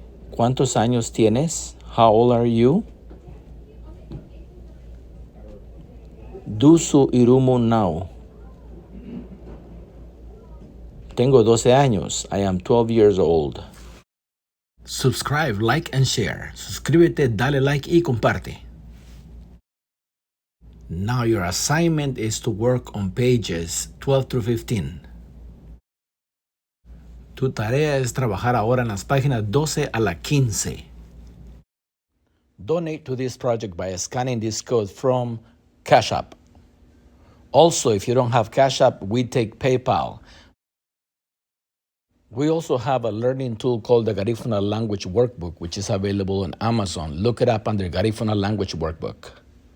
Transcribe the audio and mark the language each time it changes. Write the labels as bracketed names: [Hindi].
[Spanish] ¿Cuántos años tienes? [English] How old are you? Dusu Irumu Now. [Spanish] Tengo 12 años. [English] I am 12 years old. Subscribe, like, and share. [Spanish] Suscríbete, dale like y comparte. [English] Now your assignment is to work on pages 12 through 15. [Spanish] Tu tarea es trabajar ahora en las páginas 12 a la 15. [English] Donate to this project by scanning this code from Cash App. Also, if you don't have Cash App, we take PayPal. We also have a learning tool called the Garifuna Language Workbook, which is available on Amazon. Look it up under Garifuna Language Workbook.